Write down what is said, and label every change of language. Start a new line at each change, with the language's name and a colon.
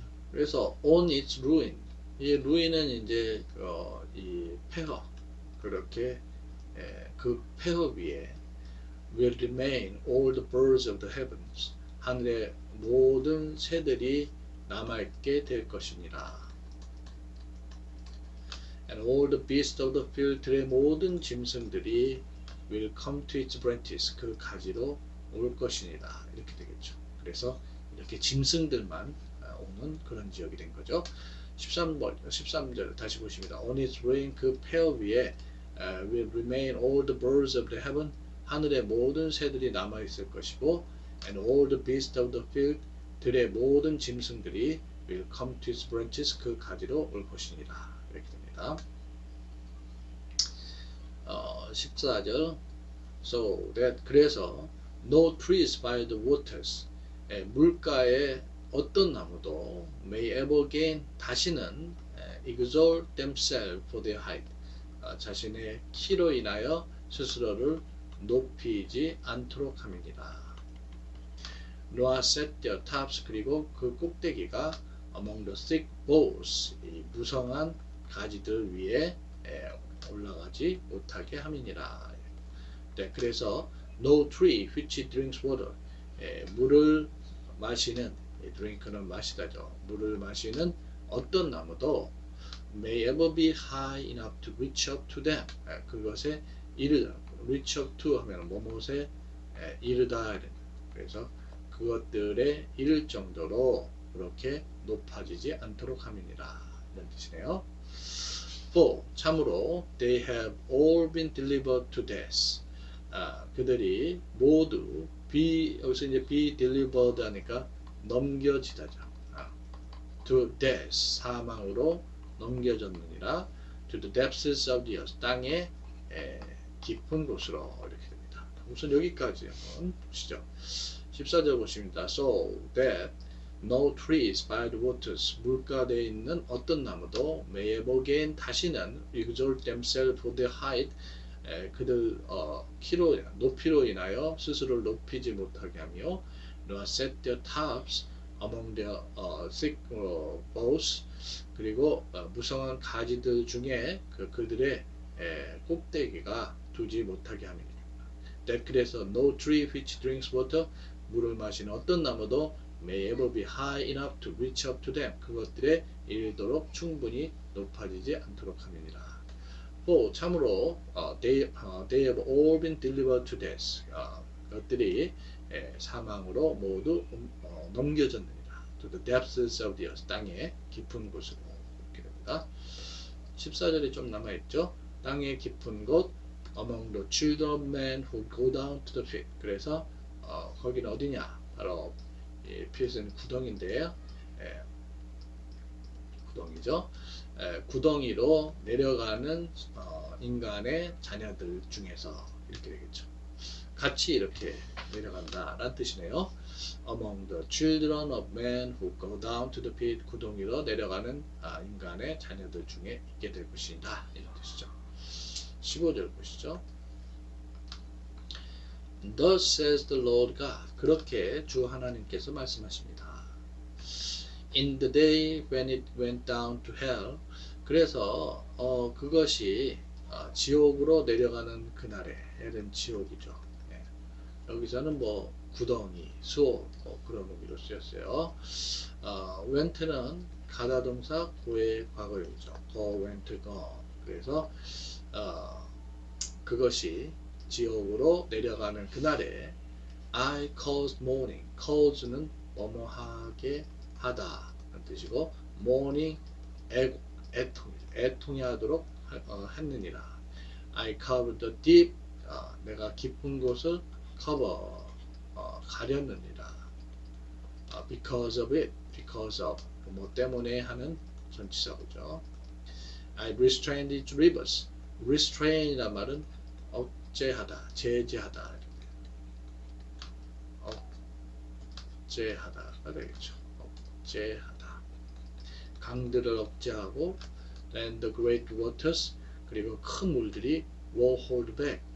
Korean: 그래서
English: on its ruin
Korean: 이 ruin은 이제 이 폐허 그렇게 그 폐허 위에
English: will remain all the birds of the heavens
Korean: 하늘의 모든 새들이 남아있게 될 것이니라.
English: and all the beasts of the field
Korean: 들의 모든 짐승들이
English: will come to its branches
Korean: 그 가지로 올 것이니라 이렇게 되겠죠. 그래서 이렇게 짐승들만 오는 그런 지역이 된 거죠. 13절 다시 보십니다.
English: on its ruin
Korean: 그 폐허 위에
English: will remain all the birds of the heaven
Korean: 하늘의 모든 새들이 남아 있을 것이고
English: and all the beasts of the field
Korean: 들의 모든 짐승들이
English: will come to its branches
Korean: 그 가지로 올 것이니라 이렇게 됩니다.
English: 14절 so that 그래서 no trees by the waters
Korean: 물가에 어떤 나무도
English: may ever again 다시는 exalt themselves for their height
Korean: 자신의 키로 인하여 스스로를 높이지 않도록 함이니라.
English: Noah set their tops
Korean: 그리고 그 꼭대기가
English: among the thick boughs
Korean: 이 무성한 가지들 위에 올라가지 못하게 함이니라. 네, 그래서
English: no tree which drinks water
Korean: 물을 마시는 drink는 마시다죠. 물을 마시는 어떤 나무도
English: may ever be high enough to reach up to them
Korean: 그것에 이르다 reach up to 하면 뭐뭇에 이르다 그래서 그것들에 이를 정도로 그렇게 높아지지 않도록 함이니라 이런 뜻이네요.
English: For 참으로 they have all been delivered to death
Korean: 그들이 모두 여기서 이제 be delivered 하니까 넘겨지다죠. to death 사망으로 넘겨졌느니라.
English: to the depths of the earth
Korean: 땅의 깊은 곳으로 이렇게 됩니다. 우선 여기까지 한번 보시죠. 14절 보십니다.
English: So that no trees by the waters
Korean: 물가대에 있는 어떤 나무도
English: may ever again 다시는 exalt themselves for their height 그들 키로 높이로 인하여 스스로를 높이지 못하게 하며 nor set their tops among their thick boughs
Korean: 그리고 무성한 가지들 중에 그들의 꼭대기가 두지 못하게 함이니라.
English: that 그래서 no tree which drinks water
Korean: 물을 마시는 어떤 나무도
English: may ever be high enough to reach up to them
Korean: 그것들에 이르도록 충분히 높아지지 않도록 함이니라.
English: For 참으로 they have all been delivered to death
Korean: 그것들이 사망으로 모두 넘겨졌느니라.
English: To the depths of the earth
Korean: 땅의 깊은 곳으로 이렇게 됩니다. 14절이 좀 남아있죠. 땅의 깊은 곳
English: among the children of men who go down to the pit.
Korean: 그래서 거기는 어디냐? 바로 pit은 구덩이인데요. 구덩이죠. 구덩이로 내려가는 인간의 자녀들 중에서 이렇게 되겠죠. 같이 이렇게 내려간다 라는 뜻이네요.
English: Among the children of men who go down to the pit
Korean: 구덩이로 내려가는 인간의 자녀들 중에 있게 될 것이다 이런 뜻이죠. 15절 보시죠.
English: Thus says the Lord God
Korean: 그렇게 주 하나님께서 말씀하십니다. In the day when it went down to hell 그래서 그것이 지옥으로 내려가는 그날에 헬은 지옥이죠. 여기서는 뭐 구덩이, 수호 그런 의미로 쓰였어요. went는 가다 동사 고의 과거형이죠.
English: go, went, gone.
Korean: 그래서 그것이 지옥으로 내려가는 그날에
English: I caused mourning.
Korean: cause는 뭐뭐하게 하다 라는 뜻이고 mourning 애통이 하도록 했느니라.
English: I covered the deep.
Korean: 내가 깊은 곳을 cover 가렸느니라.
English: Because of it, because of 뭐 때문에 하는
Korean: 전치사구죠.
English: I restrained its rivers.
Korean: restrain이란 말은 억제하다, 제재하다, 억제하다가 되겠죠. 억제하다. 강들을 억제하고,
English: and the great waters
Korean: 그리고 큰 물들이
English: were hold back.